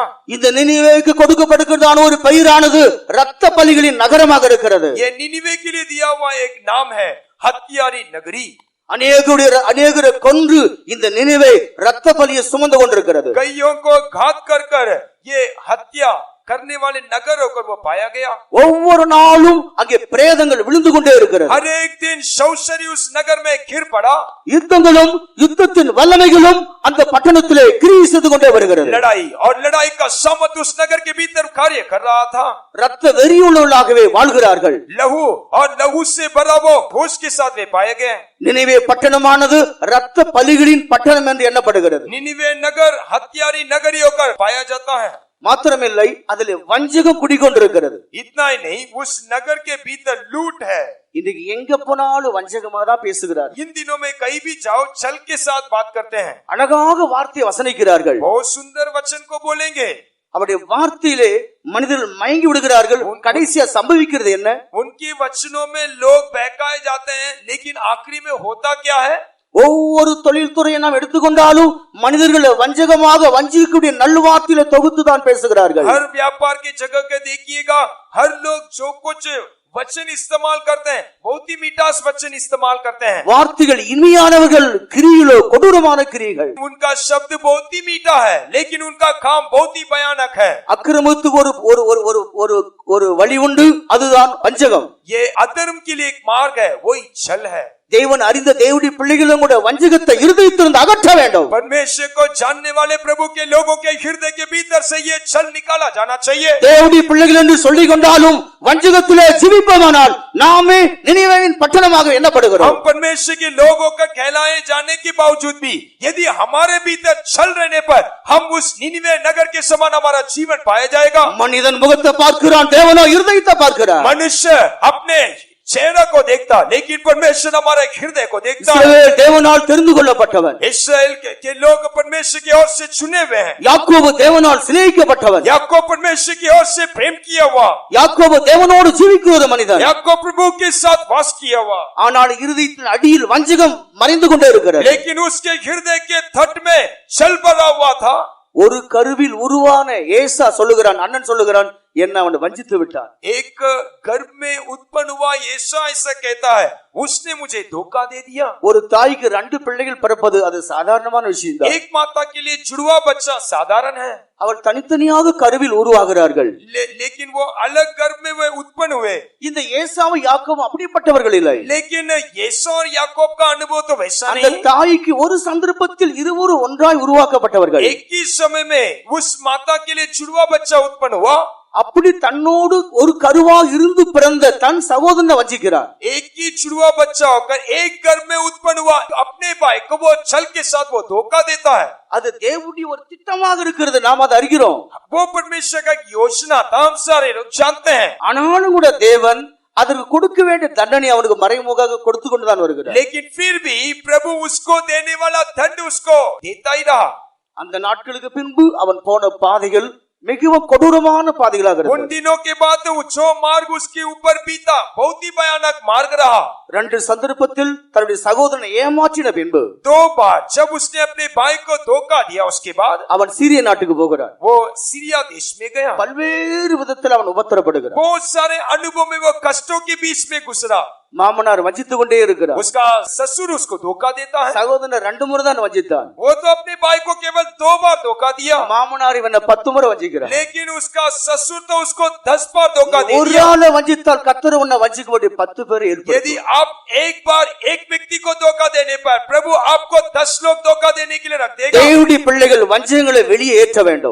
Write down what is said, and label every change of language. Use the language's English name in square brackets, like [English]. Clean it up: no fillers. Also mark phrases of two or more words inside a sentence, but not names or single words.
[Tamil] இந்த நினிவேவுக்கு கொடுக்கப்படுகிறதான ஒரு பெயரானது இரத்த பலிகளின் நகரமாக இருக்கிறது. [Hindi] ये निनिवे के लिए दिया हुआ एक नाम है हत्यारी नगरी। [Tamil] अनेकரை கொன்று இந்த நினிவே இரத்த பலியை சுமந்து கொண்டிருக்கிறது. [Hindi] कईयों को घात कर ये हत्या करने वाले नगर होकर वो पाया गया। [Tamil] ஒவ்வொரு நாளும் அங்கே பிரேதங்கள் விழுந்து கொண்டே இருக்கிறது. [Hindi] हर एक दिन शवशरी उस नगर में गिर पड़ा। [Tamil] யுத்தங்களும் யுத்தத்தின் வல்லமைகளும் அந்த பட்டணத்திலே கிரியை செய்து கொண்டே வருகிறது. [Hindi] लड़ाई और लड़ाई का सामर्थ उस नगर के भीतर कार्य कर रहा था। [Tamil] ரத்த வெறியுள்ளவர்களாகவே வாழ்கிறார்கள். [Hindi] लहू और लहू से भरा वो होश के साथ वे पाए गए। [Tamil] நினிவே பட்டணமானது ரத்த பலிகளின் பட்டணம் என்று எண்ணப்படுகிறது. [Hindi] निनिवे नगर हत्यारी नगरी होकर पाया जाता है। [Tamil] மாத்திரமில்லை, அதிலே வஞ்சகம் குடிகொண்டிருக்கிறது. [Hindi] इतना ही नहीं, उस नगर के भीतर लूट है। [Tamil] இன்னைக்கு எங்க போனாலும் வஞ்சகமா தான் பேசுகிறார். [Hindi] इन दिनों में कहीं भी जाओ छल के साथ बात करते हैं। [Tamil] அழகாக வார்த்தையை வசனிக்கிறார்கள். [Hindi] बहुत सुंदर वचन को बोलेंगे। [Tamil] அவருடைய வார்த்தையிலே மனிதர்கள் மயங்கி விடுகிறார்கள். கடைசியா சம்பவிக்கிறது என்ன? [Hindi] उनके वचनों में लोग बहकाए जाते हैं, लेकिन आखिरी में होता क्या है? [Tamil] ஒவ்வொரு தொழில்துறையை நாம் எடுத்துக்கொண்டாலும் மனிதர்களை வஞ்சகமாக வஞ்சிக்கக்கூடிய நல்வார்த்தையில தொகுத்து தான் பேசுகிறார்கள். [Hindi] हर व्यापार की जगह के देखिएगा, हर लोग जो कुछ वचन इस्तेमाल करते हैं, बहुत ही मीठास वचन इस्तेमाल करते हैं। [Tamil] வார்த்தைகள் இனிமையானவர்கள், கிரியிலோ கொடூரமான கிரியைகள். [Hindi] उनका शब्द बहुत ही मीठा है, लेकिन उनका काम बहुत ही भयानक है। [Tamil] அக்கிரமத்துக்கு ஒரு ஒரு ஒரு ஒரு ஒரு ஒரு வழி உண்டு, அதுதான் வஞ்சகம். [Hindi] ये अधर्म के लिए एक मार्ग है, वही छल है। [Tamil] தேவன் அறிந்த தேவனுடைய பிள்ளைகளும் கூட வஞ்சகத்தை இருதயத்திலிருந்து அகற்ற வேண்டும். [Hindi] परमेश्वर को जानने वाले प्रभु के लोगों के हृदय के भीतर से ये छल निकाला जाना चाहिए। [Tamil] தேவனுடைய பிள்ளைகள் என்று சொல்லிக் கொண்டாலும் வஞ்சகத்திலே ஜீவிப்போமானால் நாமே நினிவேவின் பட்டணமாக எண்ணப்படுகிறோம். [Hindi] हम परमेश्वर के लोग होकर कहलाए जाने के बावजूद भी यदि हमारे भीतर छल रहने पर हम उस निनिवे नगर के समान हमारा जीवन पाया जाएगा। [Tamil] மனிதன் முகத்தை பார்க்கிறான், தேவனோ இருதயத்தை பார்க்கிறார். [Hindi] मनुष्य अपने चेहरा को देखता, लेकिन परमेश्वर हमारे हृदय को देखता है। [Tamil] இஸ்ரவேல் தேவனால் தெரிந்து கொள்ளப்பட்டவன். [Hindi] इस्राएल के लोग परमेश्वर की ओर से चुने हुए हैं। [Tamil] யாக்கோபு தேவனால் சிநேகிக்கப்பட்டவன். [Hindi] याकूब परमेश्वर की ओर से प्रेम किया हुआ। [Tamil] யாக்கோபு தேவனோடு ஜீவிக்கிற ஒரு மனிதன். [Hindi] याकूब प्रभु के साथ वास किया हुआ। [Tamil] ஆனால் இருதயத்தின் அடியில் வஞ்சகம் மறைந்து கொண்டே இருக்கிறது. [Hindi] लेकिन उसके हृदय के तट में छल भरा हुआ था। [Tamil] ஒரு கருவில் உருவான ஏசா சொல்லுகிறான், அண்ணன் சொல்லுகிறான், என்ன அவன் வஞ்சித்து விட்டான். [Hindi] एक गर्भ में उत्पन्न हुआ ऐसा ऐसा कहता है, उसने मुझे धोखा दे दिया। [Tamil] ஒரு தாய்க்கு 2 பிள்ளைகள் பிறப்பது அது சாதாரணமான விஷயம் தான். [Hindi] एक माता के लिए जुड़वा बच्चा साधारण है। [Tamil] அவள் தனித்தனியாக கருவில் உருவாகிறார்கள். [Hindi] लेकिन वो अलग गर्भ में वे उत्पन्न हुए। [Tamil] இந்த ஏசாவும் யாக்கோபும் அப்படிப்பட்டவர்கள் இல்லை. [Hindi] लेकिन येसू और याकूब का अनुभव तो वैसा [Tamil] அந்த [Hindi] नहीं। [Tamil] தாய்க்கு ஒரு சந்தர்ப்பத்தில் இருவரும் ஒன்றாய் உருவாக்கப்பட்டவர்கள். [Hindi] एक ही समय में उस माता के लिए जुड़वा बच्चा उत्पन्न हुआ। [Tamil] அப்படி தன்னோடு ஒரு கருவாக இருந்து பிறந்த தன் சகோதரனை வஞ்சிக்கிறார். [Hindi] एक ही जुड़वा बच्चा होकर एक गर्भ में उत्पन्न हुआ अपने भाई को वो छल के साथ वो धोखा देता है। [Tamil] அது தேவனுடைய ஒரு திட்டமாக இருக்கிறது, நாம் அதை அறிகிறோம். [Hindi] वो परमेश्वर का एक योजना था, हम सारे लोग जानते हैं। [Tamil] ஆனாலும் கூட தேவன் அதற்கு கொடுக்க வேண்டிய தண்டனை அவனுக்கு மறைமுகமாக கொடுத்து கொண்டுதான் வருகிறார். [Hindi] लेकिन फिर भी प्रभु उसको देने वाला दंड उसको देता ही रहा। [Tamil] அந்த நாட்களுக்கு பின்பு அவன் போன பாதைகள் மிகவும் கொடூரமான பாதைகளாக [Hindi] उन [Tamil] இருந்தது. [Hindi] दिनों के बाद जो मार्ग उसके ऊपर बीता बहुत ही भयानक मार्ग रहा। [Tamil] 2 சந்தர்ப்பத்தில் தன்னுடைய சகோதரனை ஏமாற்றின பின்பு [Hindi] 2 बार जब उसने अपने भाई को धोखा दिया, उसके बाद [Tamil] அவன் சீரிய நாட்டுக்கு போகிறான். [Hindi] वो सीरिया देश में गया। [Tamil] பல்வேறு விதத்தில் அவன் உபத்திரப்படுகிறான். [Hindi] बहुत सारे अनुभव में वो कष्टों के बीच में गुजरा। [Tamil] மாமனார் வஞ்சித்து கொண்டே இருக்கிறார். [Hindi] उसका ससुर उसको धोखा देता है। [Tamil] சகோதரன் 2 முறை தான் வஞ்சித்தான். [Hindi] वो तो अपने भाई को केवल 2 बार धोखा दिया, [Tamil] மாமனார் இவனை 10 முறை வஞ்சிக்கிறான். [Hindi] लेकिन उसका ससुर तो उसको 10 बार धोखा दे [Tamil] ஒரு [Hindi] दिया। [Tamil] ஆளை வஞ்சித்தால் கர்த்தர் உன்னை வஞ்சிக்க வேண்டிய 10 பேர் [Hindi] यदि [Tamil] ஏற்படுத்தும். [Hindi] आप एक बार एक व्यक्ति को धोखा देने पर प्रभु आपको 10 लोग धोखा देने के लिए रख देगा। [Tamil] தேவனுடைய பிள்ளைகள் வஞ்சகங்களை வெளியே ஏற்ற வேண்டும்.